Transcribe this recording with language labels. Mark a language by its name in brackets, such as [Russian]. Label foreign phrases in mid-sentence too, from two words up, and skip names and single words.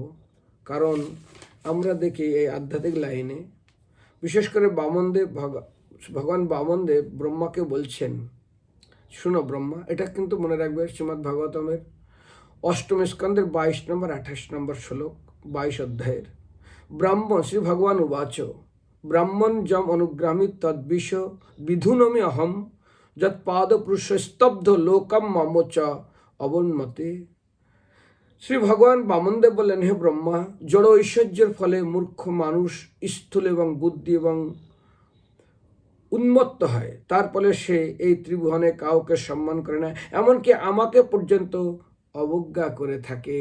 [Bangla] কারণ আমরা দেখি এই আধ্যাত্মিক লাইনে, বিশেষ করে ভগবান বামনদেব ব্রহ্মাকে বলছেন, শুনো ব্রহ্মা, এটা কিন্তু মনে রাখবে, শ্রীমদ্ ভাগবতমের 8ম স্কন্ধের 22 নম্বর 28 নম্বর শ্লোক, 22 অধ্যায়ের। [Sanskrit] ব্রাহ্মণ শ্রী ভগবান উবাচ ব্রাহ্মণ যম অনুগ্রামী তদ্বিষ বিধুনমি অহম যৎ পাদপুরুষ স্তব্ধ লোকম মম চ অবন্মতে। [Bangla] শ্রী ভগবান বামনদেব বললেন, হে ব্রহ্মা, জড় ঐশ্বর্যের ফলে মূর্খ মানুষ স্থূল এবং বুদ্ধি এবং উন্মত্ত হয়। তার ফলে সে এই ত্রিভুবনে কাউকে সম্মান করে না, এমনকি আমাকে পর্যন্ত অবজ্ঞা করে থাকে।